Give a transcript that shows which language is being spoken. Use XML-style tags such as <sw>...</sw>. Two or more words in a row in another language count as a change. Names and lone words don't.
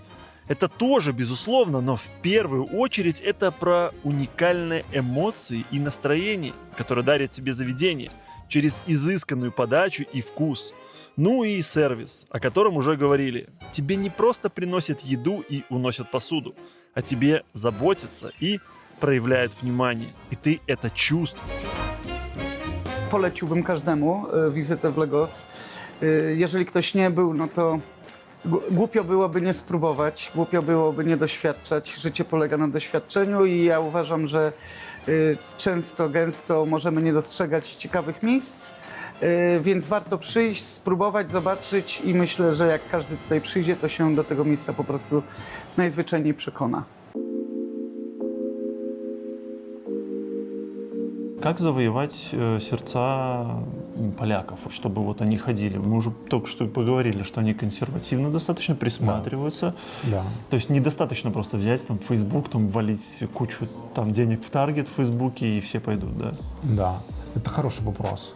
<ru>Это тоже, безусловно, но в первую очередь это про уникальные эмоции и настроение, которые дарит тебе заведение через изысканную подачу и вкус. Ну и сервис, о котором уже говорили. Тебе не просто приносят еду и уносят посуду, а тебе заботятся и проявляют wniemanie. И ты это чувствуешь.</ru> <pl>Poleciłbym każdemu wizytę w Legos. Jeżeli ktoś nie był, no to głupio byłoby nie spróbować, głupio byłoby nie doświadczać. Życie polega na doświadczeniu i ja uważam, że często, gęsto możemy nie dostrzegać ciekawych miejsc, więc warto przyjść, spróbować, zobaczyć i myślę, że jak każdy tutaj przyjdzie, to się do tego miejsca po prostu najzwyczajniej przekona.</pl> <ru>как завоевать сердца поляков, чтобы вот они ходили? Мы уже только что поговорили, что они консервативно достаточно присматриваются. Да. То есть недостаточно просто взять там Facebook, там валить кучу там денег в таргет в Фейсбуке и все пойдут, да? Да, это хороший вопрос.</ru>